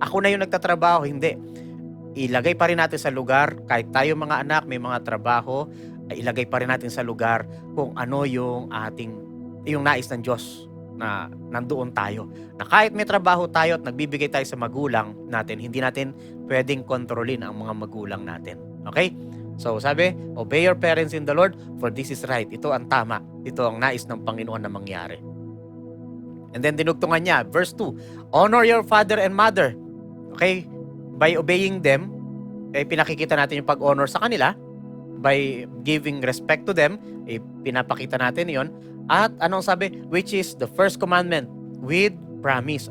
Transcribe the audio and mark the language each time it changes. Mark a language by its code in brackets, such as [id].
[tl] Ako na yung nagtatrabaho, hindi. Ilagay pa rin natin sa lugar, kahit tayo mga anak, may mga trabaho, ay ilagay pa rin natin sa lugar kung ano yung nais ng Diyos na nandoon tayo. Na kahit may trabaho tayo at nagbibigay tayo sa magulang natin, hindi natin pwedeng kontrolin ang mga magulang natin. Okay? So sabi, [en] obey your parents in the Lord, for this is right. [tl] Ito ang tama. Ito ang nais ng Panginoon na mangyari. [en] And then [tl] dinugtungan niya, [en] verse 2, honor your father and mother. [tl] Okay? [en] By obeying them, [tl] pinakikita natin yung pag-honor sa kanila. [en] By giving respect to them, [tl] pinapakita natin yon. At anong sabi? [en] Which is the first commandment with promise.